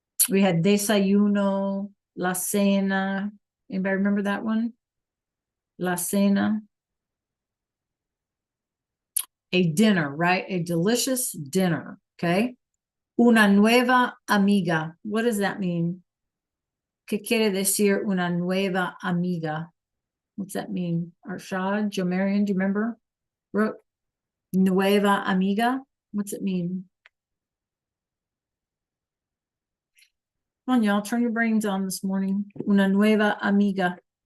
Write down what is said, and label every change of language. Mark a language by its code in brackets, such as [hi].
[en] We had desayuno, [es] la cena. [en] Anybody remember that one? [es] La cena. [en] A dinner, right? A delicious dinner, okay? [es] Una nueva amiga. [en] What does that mean? [es] ¿Qué quiere decir una nueva amiga? [en] What's that mean? Arshad, Jomarian, do you remember? Brooke? [es] Nueva amiga. [en] What's it mean? Come on, y'all, turn your brains on this morning. [es] Una nueva amiga.